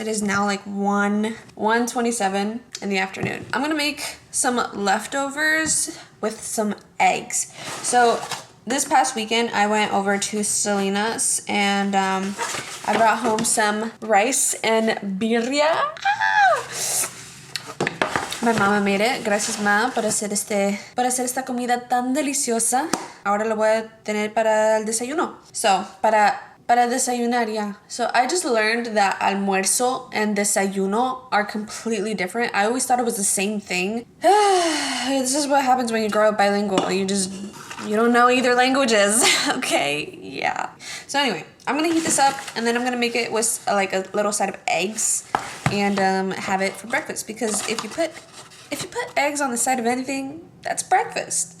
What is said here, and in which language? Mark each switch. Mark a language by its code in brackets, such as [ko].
[en] It is now like 1:27 in the afternoon. I'm gonna make some leftovers with some eggs. So this past weekend, I went over to Selena's and I brought home some rice and birria. My mama made it. [es] Gracias, ma, por hacer esta comida tan deliciosa. Ahora lo voy a tener para el desayuno. [en] So, [es] para desayunar, [en] yeah. So I just learned that almuerzo and desayuno are completely different. I always thought it was the same thing. This is what happens when you grow up bilingual. You don't know either languages. Okay, yeah. So anyway, I'm gonna heat this up and then I'm gonna make it with like a little side of eggs and have it for breakfast, because if you put eggs on the side of anything, that's breakfast.